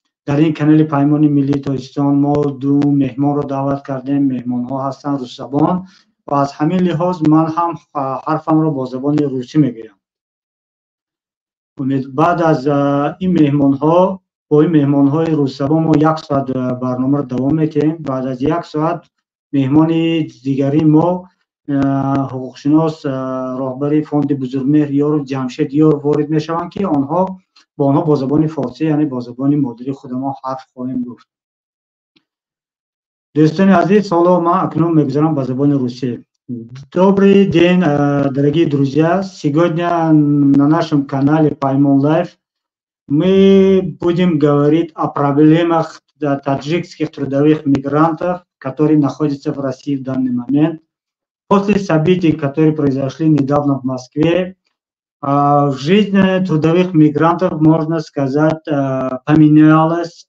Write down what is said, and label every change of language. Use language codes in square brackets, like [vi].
[tg] Дар ин канали Паймони Миллии Тоҷикистон мо ду меҳмонро даъват кардем. Меҳмонҳо ҳастанд рӯсзабон ва аз ҳамин лиҳоз ман ҳам ҳарфамро бо забони русӣ мегӯям. Баъд аз ин меҳмонҳо, бо ин меҳмонҳои рӯсзабон мо 1 соат барномаро давом медиҳем. Баъд аз 1 соат меҳмони дигари мо ҳуқуқшинос, роҳбари фонди Бузургмеҳр Ёров Ҷамшед Ёров ворид мешаванд ки با آنها با زبان فارسی یعنی با زبان مادری خود ما حرف خواهیم گفت. دوستان عزیز، حالا من اکنون میگذارم با زبان روسی. [ru] Добрый день, дорогие друзья! Сегодня на нашем канале Паймон Лайф мы будем говорить о проблемах таджикских трудовых мигрантов, которые находятся в России в данный момент. После событий, которые произошли недавно в Москве, жизнь трудовых мигрантов, можно сказать, поменялась.